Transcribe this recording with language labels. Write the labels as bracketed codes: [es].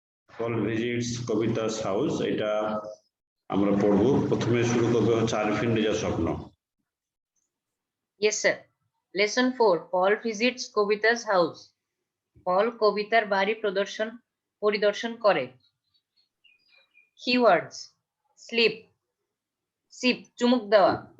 [en] Paul visits Kabita's house, [bn] এটা আমরা পড়বো। প্রথমে শুরু করবে হচ্ছে আরিফিন রেজা স্বপ্ন। [en] Yes, sir. Lesson 4. Paul visits Kobita's house. [bn] Paul কবিতার বাড়ি পরিদর্শন করে। [en] Keywords: sleep, sip, [bn] চুমুক দেওয়া।